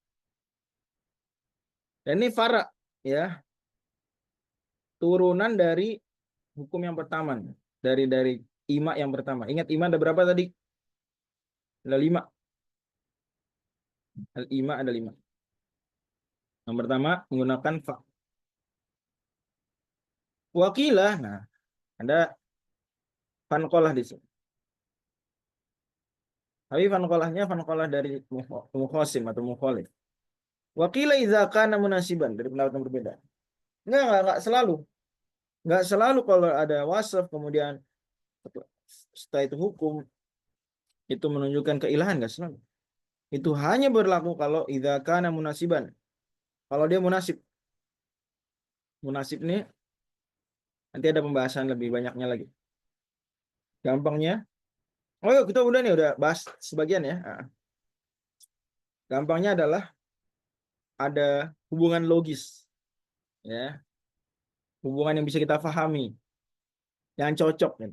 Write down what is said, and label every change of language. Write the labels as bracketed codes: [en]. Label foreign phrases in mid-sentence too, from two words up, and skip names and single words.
[id] Dan ini fara, ya, turunan dari hukum yang pertama, dari ima yang pertama. Ingat ima ada berapa tadi? Ada 5. Al-ima ada 5. Yang pertama menggunakan fa. Wakilah, nah, ada fanqolah di sini. Tapi fanqolah dari mukhosim atau mukholif. Wakilah [ar] إذا كان مناسبا, [id] dari pendapat yang berbeda. Enggak selalu. Enggak selalu kalau ada wasaf kemudian setelah itu hukum itu menunjukkan keilahan, enggak selalu. Itu hanya berlaku kalau [ar] إذا كان مناسبا. [id] Kalau dia munasib. Munasib ini nanti ada pembahasan lebih banyaknya lagi. Gampangnya, oh yuk, kita udah nih udah bahas sebagian ya. Gampangnya adalah ada hubungan logis, ya, hubungan yang bisa kita pahami, yang cocok, gitu.